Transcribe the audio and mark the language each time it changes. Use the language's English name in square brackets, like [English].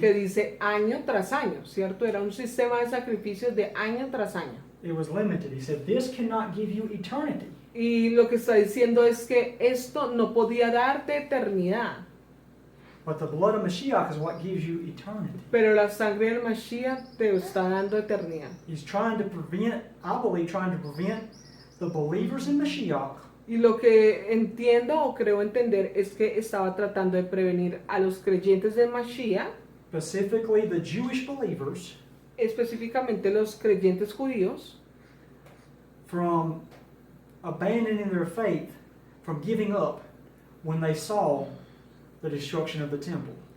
[Spanish] que dice año tras año, ¿cierto? Era un sistema de sacrificios de año tras año. [English] It was limited. He said, "This cannot give you eternity." [Spanish] Y lo que está diciendo es que esto no podía darte eternidad, [English] But the blood of Mashiach is what gives you eternity. [Spanish] pero la sangre del Mashiach te está dando eternidad. [English] He's trying to prevent, I believe, trying to prevent the believers in Mashiach [Spanish] Y lo que entiendo o creo entender es que estaba tratando de prevenir a los creyentes de Mashiach, [English] specifically the Jewish believers, [Spanish] específicamente los creyentes judíos, [English] from abandoning their faith, from giving up when they saw the destruction of the temple.